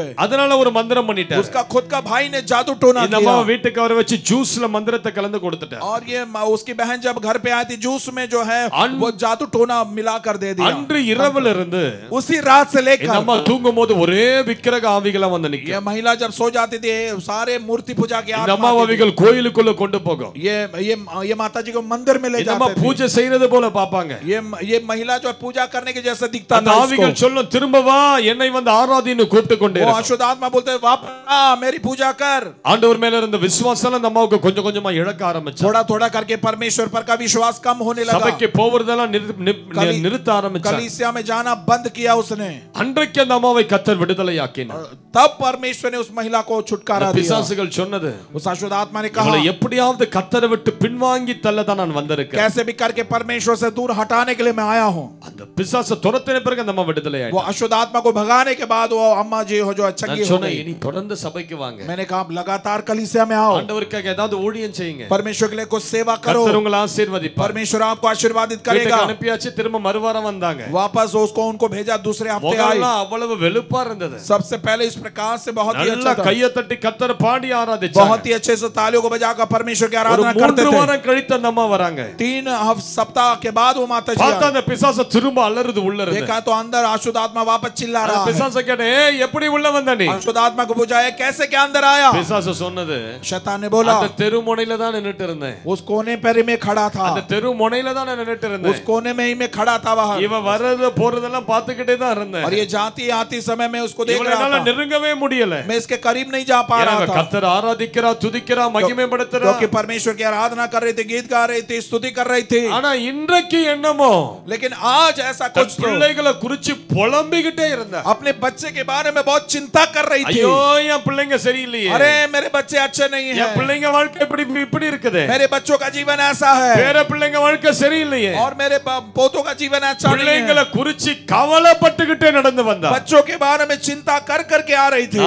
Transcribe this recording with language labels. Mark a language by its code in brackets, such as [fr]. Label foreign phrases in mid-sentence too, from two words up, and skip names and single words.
[ta] அதனால ஒரு மந்திரம் பண்ணிட்டார். [hi] उसका खुद का भाई ने जादू टोना [ta] இந்த அம்மாவை [hi] किया। [ta] வீட்டுக்கு வர வச்சு ஜூஸ்ல மந்திரத்தை கலந்து கொடுத்துட்டார். [hi] और ये उसकी बहन जब घर पे आई थी, जूस में जो है अन- वो जादू टोना मिला कर दे दिया। [ta] அன்று இரவுல இருந்து [hi] उसी रात से [ta] இந்த [hi] लेकर [ta] அம்மா தூங்கும் போது ஒரே விக்கிரக ஆவிகளா வந்து [hi] ये [ta] நிக்கும். [hi] महिला जब सो जाती थी, सारे मूर्ति पूजा की [ta] இந்த [hi] आत्मा [ta] அம்மா [hi] आती थी। [ta] அவிகள் கோயிலுக்குள்ள கொண்டு போகும். [hi] ये माता जी को मंदिर में ले [ta] இந்த அம்மா [hi] जाते थे। [ta] பூஜை செய்யறது போல பாப்பாங்க. [hi] ये महिला जो पूजा करने के जैसा दिखता [ta] அந்த [hi] था [ta] ஆவிகள் [hi] इसको। [ta] சொல்லும், திரும்ப வா என்னை வந்து ஆராதின்னு கூப்பிட்டு கொண்டே [hi] वो [ta] இருக்கும். [hi] अशुद्ध आत्मा बोलते हैं, वापस आ मेरी पूजा कर। [ta] ஆண்டவர் மேல இருந்த விசுவாசம் அந்த அம்மாவுக்கு கொஞ்சம் கொஞ்சமா இழக்க ஆரம்பிச்சு, [hi] थोड़ा थोड़ा करके परमेश्वर पर का विश्वास कम होने लगा। [ta] சபைக்கு போவதெல்லாம் நிறுத்த ஆரம்பிச்சார். [hi] कलीसिया में जाना बंद किया उसने। [ta] அன்றைக்கு அந்த அம்மாவை கர்த்தர் விடுதலையாக்கினார். [hi] तब परमेश्वर ने उस महिला को छुटकारा दिया। [ta] பிசாசுகள் சொன்னது, [hi] उस अशुद्ध आत्मा ने [ta] இவளை [hi] कहा, [ta] எப்படியாவது கர்த்தரை விட்டு பின்வாங்கி தள்ள தான் நான் வந்திருக்கேன். [hi] कैसे भी करके परमेश्वर से दूर हटाने के लिए मैं आया हूँ। [ta] அந்த பிசாசை துரத்தின பிறகு அந்த அம்மா விடுதலையாயிட்டார். [hi] वो अशुद्ध आत्मा को भगाने के बाद वो अम्मा जी हो जो चंगी [ta] நான் [hi] हो [ta] சொன்னேன், [hi] गई। [ta] இனி தொடர்ந்து சபைக்கு வாங்க, [hi] मैंने कहा लगातार कलीसिया में आओ, [ta] ஆண்டவருக்காக ஏதாவது ஊழியம் செய்யுங்க, [hi] परमेश्वर के लिए कुछ सेवा करो, [ta] கர்த்தர் உங்களை ஆசீர்வதிப்பார். [hi] परमेश्वर आपको आशीर्वादित [ta] வீட்டுக்கு [hi] करेगा। [ta] அனுப்பியாச்சு, திரும்ப மறுவாரம் வந்தாங்க. [hi] वापस उसको उनको भेजा, दूसरे हफ्ते आई। [ta] முகம்லாம் அவ்வளவு வெளுப்பா இருந்தது. [hi] सबसे पहले इस प्रकार से बहुत ही [ta] நல்லா [hi] अच्छा था। [ta] கையை தட்டி கர்த்தரை பாடி ஆராதிச்சாங்க. [hi] बहुत ही अच्छे से तालियों को बजाकर परमेश्वर की [ta] ஒரு [hi] आराधना करते 3 थे। [ta] வாரம் கழித்து அந்த அம்மா வராங்க. [hi] 3 सप्ताह के बाद वो माता जी [ta] பார்த்தா [hi] आई। [ta] அந்த பிசாசு திரும்ப அலறுது உள்ள இருந்து. [hi] देखा तो अंदर अशुद्ध आत्मा वापस चिल्ला रहा है। [ta] பிசாசு கேட்டே, ஏய் எப்படி உள்ள வந்த நீ? [hi] अशुद्ध आत्मा को पूछा है कैसे क्या अंदर आया? [ta] பிசாசு சொன்னது, [hi] शैतान ने बोला [ta] அந்த தெரு முனையில தான் நின்னுட்டு இருந்தேன், [hi] उस कोने पर में खड़ा था, [ta] அந்த தெரு முனையில தான் நான் நின்னுட்டு [hi] उस [ta] இருந்தேன், [hi] कोने में ही मैं खड़ा था वहां, [ta] இவ வர்றது போறதெல்லாம் பார்த்துக்கிட்டே தான் இருந்தேன். [hi] और ये जाती आती समय में उसको देख रहा [ta] இவளால [hi] था। [ta] நெருங்கவே முடியல. [hi] मैं इसके करीब नहीं जा पा रहा था, [ta] கர்த்தர் ஆராதிக்கிறா, துதிக்கிறா, மகிமைப்படுத்துறா. [hi] क्योंकि परमेश्वर की आराधना कर रही थी, गीत गा रही थी, स्तुति कर रही थी। [ta] ஆனா இன்றைக்கு என்னமோ [hi] लेकिन आज ऐसा कुछ तो [ta] பிள்ளைகளை குறிச்சு புலம்பிக்கிட்டே இருந்தா. [hi] अपने बच्चे के बारे में बहुत चिंता कर रही थी। [ta] ஐயோ என் பிள்ளைங்க சரியில்லையே, [hi] अरे मेरे बच्चे अच्छे नहीं [ta] என் [hi] हैं, [ta] பிள்ளைங்க வாழ்க்கை இப்படி இருக்குது, [hi] मेरे बच्चों का जीवन ऐसा है, [ta] பேர பிள்ளைங்க வாழ்க்கை சரியில்லையே, [hi] और मेरे पोतों का जीवन अच्छा नहीं [ta] பிள்ளைங்களை [hi] है। [ta] குறிச்சு கவலைப்பட்டுக்கிட்டே நடந்து வந்தா. [hi] बच्चों के बारे में चिंता कर करके आ रही थी।